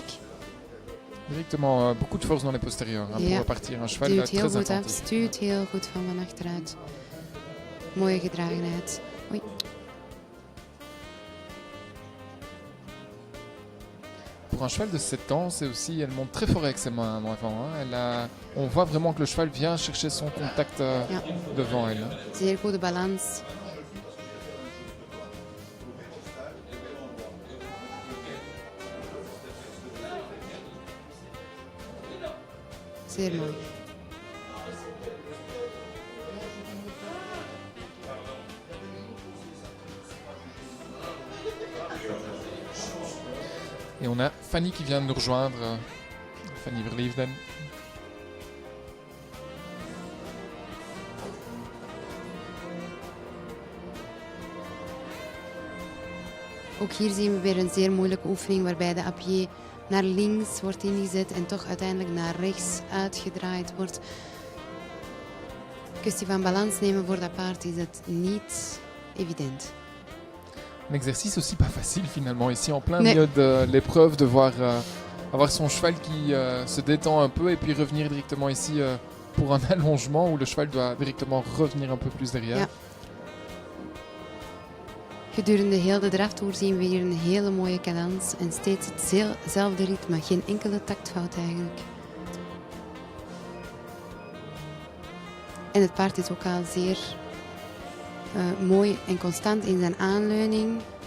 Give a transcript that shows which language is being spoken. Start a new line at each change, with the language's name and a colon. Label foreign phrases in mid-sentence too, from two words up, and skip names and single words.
French: Directement beaucoup de force dans les postérieurs hein, pour partir. Un cheval
Dutch: duwt heel
French: très
Dutch: goed af,
French: attentif.
Dutch: stuurt heel goed van achteruit. Mooie gedragenheid. Oei.
French: Pour un cheval de 7 ans, c'est aussi, elle monte très fort avec ses mains en avant. Hein. On voit vraiment que le cheval vient chercher son contact devant elle. Hein.
Dutch: Zeer goede balans. Zeer mooi.
French: Et on a Fanny qui vient de nous rejoindre. Fanny Verliefden.
Dutch: Ook hier zien we weer een zeer moeilijke oefening waarbij de appier naar links wordt ingezet en toch uiteindelijk naar rechts uitgedraaid wordt. Kwestie van balans nemen voor dat paard is het niet evident.
French: Un exercice aussi pas facile finalement ici en plein milieu de l'épreuve de voir avoir son cheval qui se détend un peu et puis revenir directement ici pour un allongement où le cheval doit directement revenir un peu plus derrière.
Dutch: Ja. Gedurende heel de draftoer zien we hier een hele mooie cadans en steeds hetzelfde ritme, geen enkele taktfout eigenlijk. En het paard is ook al zeer mooi en constant in zijn aanleuning.